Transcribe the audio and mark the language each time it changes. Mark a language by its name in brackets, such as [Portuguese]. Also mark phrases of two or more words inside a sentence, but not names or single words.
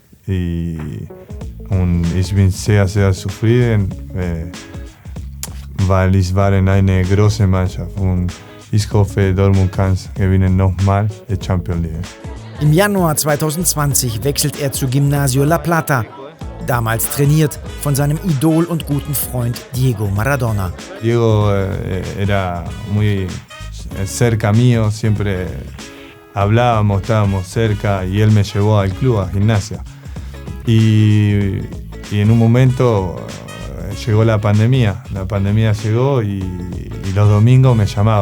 [German] Und ich bin sehr, sehr zufrieden, weil ich war in einer großen Mannschaft. Und ich hoffe, Dortmund kann gewinnen nochmal die Champions League. Im Januar 2020 wechselt er zu Gimnasio La Plata, damals trainiert von seinem Idol und guten Freund Diego Maradona. [Spanish] Diego era muy cerca mío, siempre hablábamos, estábamos cerca y él me llevó al club, a Gimnasia. Y en un momento llegó la pandemia llegó y los domingos me llamaba.